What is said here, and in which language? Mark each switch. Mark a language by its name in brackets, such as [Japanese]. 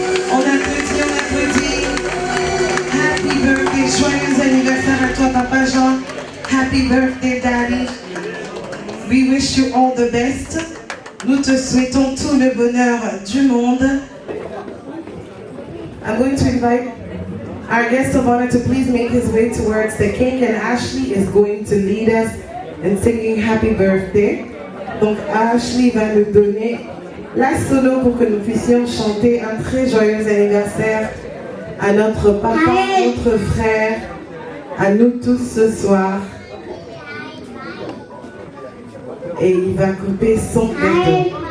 [French] On applaudit. [English] Happy birthday, [French] joyeux anniversaire à toi, Papa Jean. [English] Happy birthday, Daddy. We wish you all the best. [French] Nous te souhaitons tout le bonheur du monde. [English] I'm going to invite our guest of honor to please make his way towards the cake, and Ashley is going to lead us in singing happy birthday. [French] Donc Ashley va nous donner la solo pour que nous puissions chanter un très joyeux anniversaire à notre papa, notre frère, à nous tous ce soir. Et il va couper son gâteau.